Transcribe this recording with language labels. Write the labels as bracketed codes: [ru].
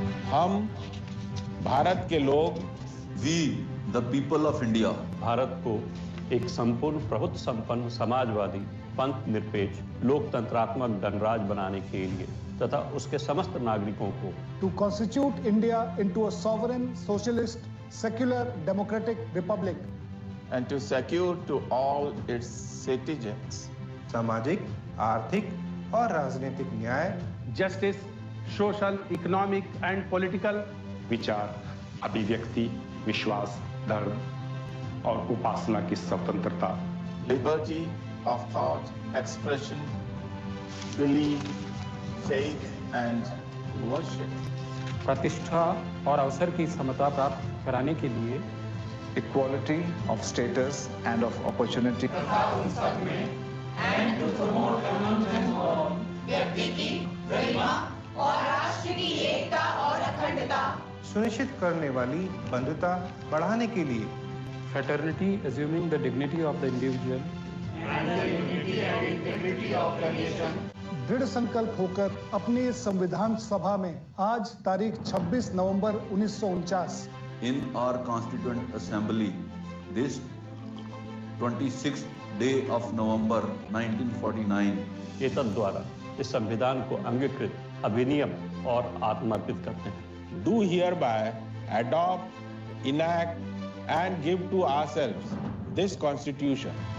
[hi] हम भारत के लोग, [en] we the people of India, [hi] Bharat को एक संपूर्ण प्रभुत्व संपन्न समाजवादी पंथ निरपेक्ष लोकतंत्रात्मक गणराज बनाने के लिए तथा उसके समस्त नागरिकों को [en] to constitute India into a sovereign, socialist, secular, democratic republic and to secure to all its citizens [hi] सामाजिक, आर्थिक और राजनीतिक न्याय, [en] justice, social, economic and political, [hi] विचार, अभिव्यक्ति, विश्वास, धर्म और उपासना की स्वतंत्रता, [en] liberty of thought, expression, belief, faith and worship, [hi] प्रतिष्ठा और अवसर की समता प्राप्त कराने के लिए [en] equality of status and of opportunity, and to promote common [hi] और व्यक्ति की गरिमा और राष्ट्र की एकता और अखंडता सुनिश्चित करने वाली बंधुता बढ़ाने के लिए [en] fraternity assuming the dignity of the individual and the unity and integrity of the nation [hi] दृढ़ संकल्प होकर अपनी संविधान सभा में आज तारीख 26 नवंबर 1949 [en] in our Constituent Assembly this 26th day of November 1949 [hi] एतद द्वारा इस संविधान को अंगीकृत अभिनियम और आत्मर्पित करते हैं। [en] do hereby adopt, enact and give to ourselves this constitution.